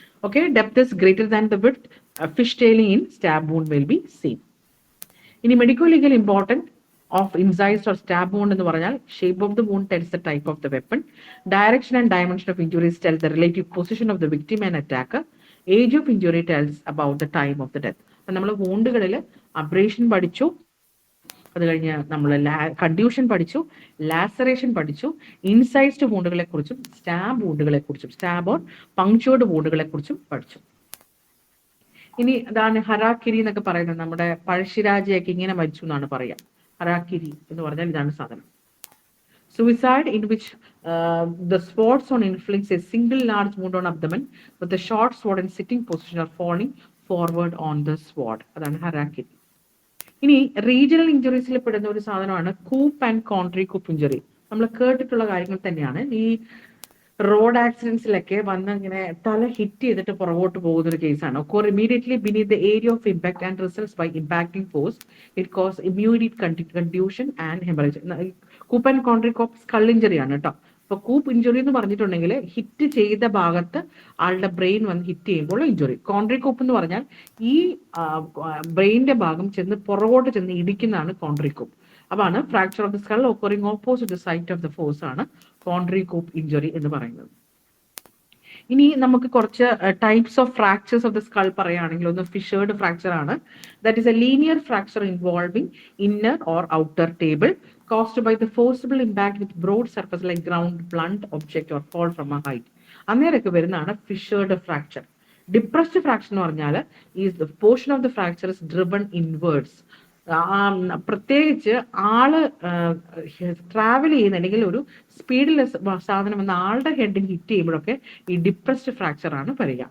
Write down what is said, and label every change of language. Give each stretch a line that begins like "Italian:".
English: Okay, depth is greater than the width, fish tailing in stab wound will be same. ഇനി medico legal important of incised or stab wound
Malayalam: എന്ന് പറഞ്ഞാൽ
English: shape of the wound tells the type of the weapon, direction and dimension of injuries tell the relative position of the victim and attacker, age of injury tells about the time of the death.
Malayalam: നമ്മൾ വൂണ്ടുകളിൽ abrasion പഠിച്ചു, അത് കഴിഞ്ഞ് നമ്മൾ contusion പഠിച്ചു, laceration പഠിച്ചു, ഇൻസൈസ്ഡ് വൂണ്ടുകളെ കുറിച്ചും stab വൂണ്ടുകളെ കുറിച്ചും, stab or പങ്ക്ചേർഡ് വൂണ്ടുകളെ കുറിച്ചും പഠിച്ചു. ഇനി അതാണ് ഹരാക്കിരി എന്നൊക്കെ പറയുന്നത്. നമ്മുടെ പഴശ്ശിരാജയൊക്കെ ഇങ്ങനെ മരിച്ചു എന്നാണ് പറയാം. ഹരാക്കിരി എന്ന് പറഞ്ഞാൽ ഇതാണ് സാധനം.
English: Suicide in which the spots on inflicts a single large wound on abdomen with the short sword in sitting position or falling forward on the sword.
Malayalam: അതാണ് ഹരാക്കിരി. ഇനി റീജിയണൽ ഇഞ്ചുറീസിൽ പെടുന്ന ഒരു സാധനമാണ് കൂപ്പ് ആൻഡ് കോൺട്രി കൂപ്പ് ഇഞ്ചുറി. നമ്മൾ കേട്ടിട്ടുള്ള കാര്യങ്ങൾ തന്നെയാണ്. ഈ റോഡ് ആക്സിഡൻസിലൊക്കെ വന്ന് ഇങ്ങനെ തല ഹിറ്റ് ചെയ്തിട്ട് പുറകോട്ട് പോകുന്ന ഒരു കേസാണ്.
English: occur immediately beneath the area of impact and results by impacting force. It cause immediate contusion and hemorrhage.
Malayalam: കൂപ്പ് and contrary copper skull injury ആണ് കേട്ടോ. അപ്പൊ കൂപ്പ് ഇഞ്ചുറി എന്ന് പറഞ്ഞിട്ടുണ്ടെങ്കിൽ ഹിറ്റ് ചെയ്ത ഭാഗത്ത് ആളുടെ ബ്രെയിൻ വന്ന് ഹിറ്റ് ചെയ്യുമ്പോൾ ഇഞ്ചുറി. കോൺട്രി കോപ്പ് എന്ന് പറഞ്ഞാൽ ഈ ബ്രെയിനിന്റെ ഭാഗം ചെന്ന് പുറകോട്ട് ചെന്ന് ഇടിക്കുന്നതാണ് കോൺട്രി കോപ്പ്. അതാണ്
English: fracture of the skull occurring opposite the site of the force
Malayalam: ആണ് കോൺട്രി കൂപ്പ് ഇഞ്ചുറി എന്ന് പറയുന്നത്. ഇനി നമുക്ക് കുറച്ച് types of fractures of the skull പറയുകയാണെങ്കിൽ, ഒന്ന് ഫിഷേർഡ് ഫ്രാക്ചർ ആണ്.
English: That is a linear fracture involving inner or outer table caused by the forcible impact with broad surface like ground, blunt object or fall from a height.
Malayalam: അങ്ങനെയൊക്കെ വരുന്നതാണ് ഫിഷേർഡ് fracture. Depressed fracture എന്ന് പറഞ്ഞാൽ
English: Is the portion of the fracture is driven inwards.
Malayalam: പ്രത്യേകിച്ച് ആള് travel ചെയ്യുന്നുണ്ടെങ്കിൽ ഒരു സ്പീഡിൽ സാധനം വന്ന ആളുടെ ഹെഡിൽ ഹിറ്റ് ചെയ്യുമ്പോഴൊക്കെ ഈ ഡിപ്രസ്ഡ് ഫ്രാക്ചർ ആണ് പറയുക.